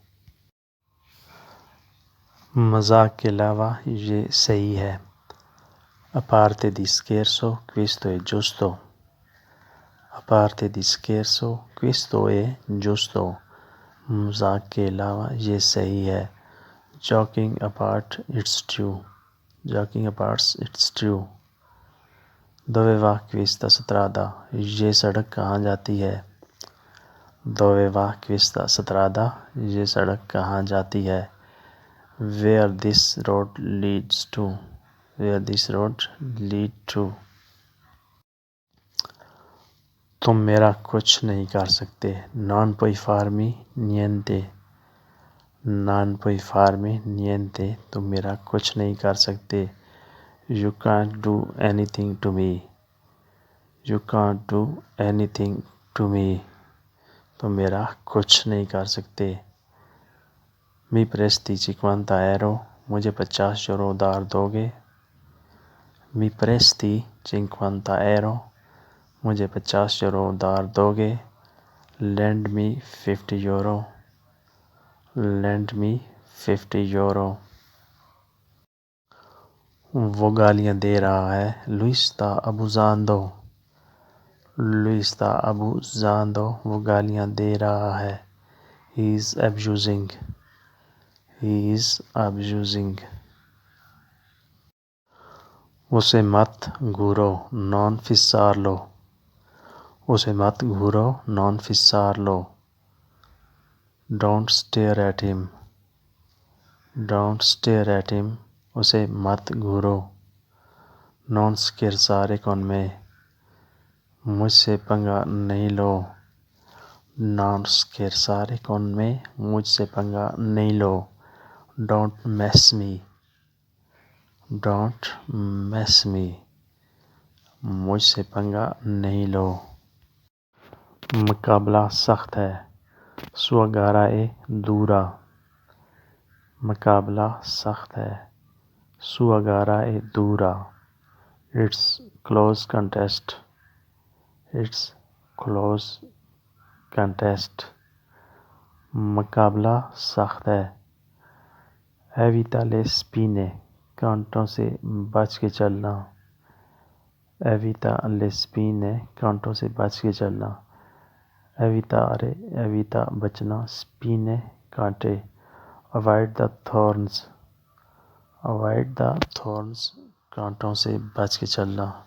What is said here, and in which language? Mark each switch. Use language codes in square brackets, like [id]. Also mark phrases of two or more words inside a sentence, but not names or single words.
[ur] مذاق کے علاوہ یہ صحیح ہے. [it] A parte di scherzo, questo è giusto. A parte di scherzo, questo è giusto. [ur] مذاق کے علاوہ یہ صحیح ہے. [en] Joking apart, it's true. Joking apart, it's true. [it] Dove va questa strada? [ur] یہ سڑک کہاں جاتی ہے؟ [it] Dove va questa strada? [ur] یہ سڑک کہاں جاتی ہے؟ [en] Where this road leads to. Where this road lead to. [ur] تم میرا کچھ نہیں کر سکتے. [it] Non puoi farmi niente. Non puoi farmi niente. [ur] تم میرا کچھ نہیں کر سکتے. [en] You can't do anything to me. You can't do anything to me. [ur] تم میرا کچھ نہیں کر سکتے. [it] Mi presti 50 euro. [ur] مجھے 50 یورو ادھار دو گے؟ [it] Mi presti 50 euro. [ur] مجھے 50 یورو ادھار دو گے؟ [en] Lend me 50 euro. Lend me 50 euro. [ur] وہ گالیاں دے رہا ہے. [it] Lui sta abusando. Lui sta abusando. [ur] وہ گالیاں دے رہا ہے. [en] He is abusing. He is abusing. [ur] اسے مت گھورو. [it] Non fissarlo. [ur] اسے مت گھورو. [it] Non fissarlo. [en] Don't stare at him. Don't stare at him. [ur] اسے مت گھورو. [it] Non scherzare con me. [ur] مجھ سے پنگا نہیں لو. [it] Non scherzare con me. [ur] مجھ سے پنگا نہیں لو. [en] Don't mess me. Don't mess me. [ur] مجھ سے پنگا نہیں لو. مقابلہ سخت ہے. [it] Sua gara è dura. [ur] مقابلہ سخت ہے. [it] Sua gara è dura. [en] It's close contest. It's close contest. [ur] مقابلہ سخت ہے. [it] Evita le spine. [ur] کانٹوں سے بچ کے چلنا. [it] Evita le spine. [ur] کانٹوں سے بچ کے چلنا. [it] Evitare, evita بچنا. Spine کانٹے. [en] Avoid the thorns. Avoid the thorns. [ur] کانٹوں سے بچ کے چلنا.